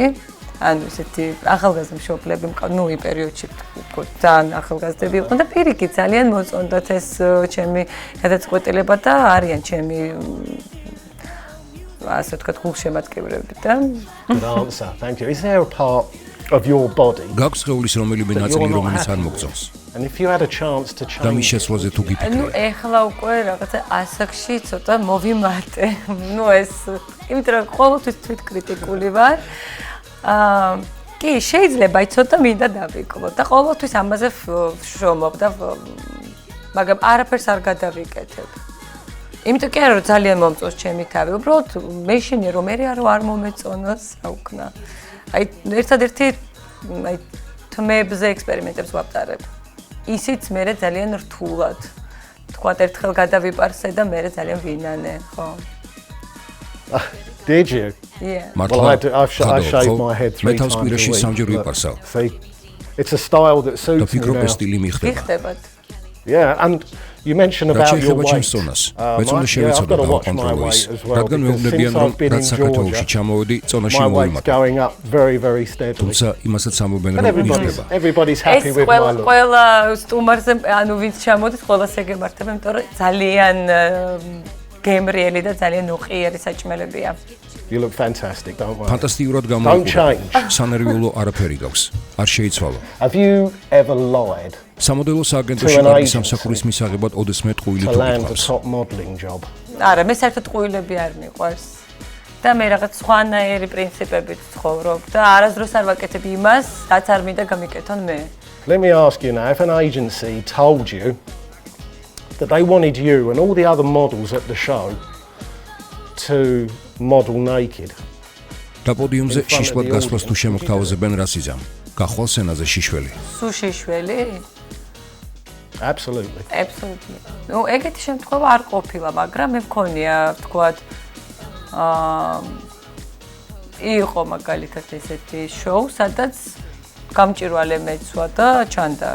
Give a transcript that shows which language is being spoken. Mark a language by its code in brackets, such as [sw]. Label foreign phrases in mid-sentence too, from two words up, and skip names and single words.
[ka] ანუ ესეთი ახალგაზრდა მშობლები, ნუ იმ პერიოდში ძალიან ახალგაზრდები იყვნენ და პირიქით ძალიან მოწონდათ ეს ჩემი გადაწყვეტილება და არიან ჩემი ასე ვთქვათ გულშემატკივრები და [en] Good answer. Thank you. Is there a part of your body [ka] გაქვს სხეულის რომელიმე ნაწილი რომელიც არ მოგწონს. [en] and if you had a chance to [ka] და მის [en] change [ka] შესვლაზე თუ ნუ გიფიქრე. ეხლა უკვე რაღაცა ასაკში ცოტა მოვიმატე. ნუ ეს იმიტომ რომ ყოველთვის თვითკრიტიკული ვარ. კი, შეიძლება ცოტა მინდა დავიკლო და ყოველთვის ამაზე ვშრომობ და მაგრამ არაფერს არ გადავიკეთებ. იმიტომ კი არა რომ ძალიან მომწონს ჩემი თავი, უბრალოდ მეშინია რომ მე არ მომეწონოს, რა ვქნა. აი ერთადერთი აი თმებზე ექსპერიმენტებს ვაპტარებ. ისიც მე ძალიან რთულად. თქვათ ერთხელ გადავიპარსე და მე ძალიან ვინანე, ხო? [en] Did you? Yeah. Well, I've shaved my head 3 [ka] მე [en] times [ka] თავს [en] a [ka] კვირაში [en] week, [ka] სამჯერ [en] but [ka] ვიპარსავ. [en] See, it's a style that [ka] და [en] suits me [ka] ფიქრობ ეს [en] now. [ka] სტილი მიხდება. გიხდებათ. [en] Yeah, and you mentioned [ka] რაც [en] about your [ka] შეეხება [en] weight. [ka] ჩემს წონას, მეც უნდა [en] I've [ka] შევეცადო [en] got to watch my [ka] დავაკონტროლო ის. [en] weight as well. [ka] რადგან [en] because [ka] მეუბნებიან [en] since [ka] რომ [en] I've been [ka] რაც [en] in [ka] საქართველოში [en] Georgia, [ka] ჩამოვედი, წონაში [en] my weight's [ka] მოვიმატე. [en] going up very, very steadily. [ka] თუმცა იმასაც ამობენ [en] But [ka] რომ მიხდება. [en] everybody's [ka] ეს [en] happy with my look. [ka] ყველა სტუმარზე, ანუ ვინც ჩამოდის, ყველას ეგემართება, იმიტომ რომ ძალიან გემრიელი და ძალიან უყიერი საჭმელებია. [en] You look fantastic, don't worry. [ka] ფანტასტიკურად [en] Don't [ka] გამოიყურება. [en] change. [ka] სანერვიულო არაფერი გაქვს. არ შეიცვალო. [en] Have you ever lied [ka] სამოდელო სააგენტოში [en] To an [ka] კარგი [en] agency. [ka] სამსახურის მისაღებად ოდესმე ტყუილი [en] to [ka] თუ [en] land a [ka] გიყავს. [en] top modelling job? [ka] არა, მე საერთოდ ტყუილები არ მიყვარს. და მე რაღაც სხვანაირი პრინციპებით ვცხოვრობ და არასდროს არ ვაკეთებ იმას, რაც არ მინდა გამიკეთონ მე. [en] Let me ask you now, if an agency told you that they wanted you and all the other models at the show to model naked, [ka] და პოდიუმზე შიშვლად გასვლას თუ შემოგთავაზებენ რას იზამ? გახვალ სცენაზე შიშველი. სულ შიშველი? [en] Absolutely. Absolutely. [ka] Ну, ეგეთი შემთხვევა არ ყოფილა, მაგრამ მე მქონია, ვთქვათ, იყო მაგალითად ესეთი შოუ, სადაც გამჭირვალე მეცვა და ჩანდა.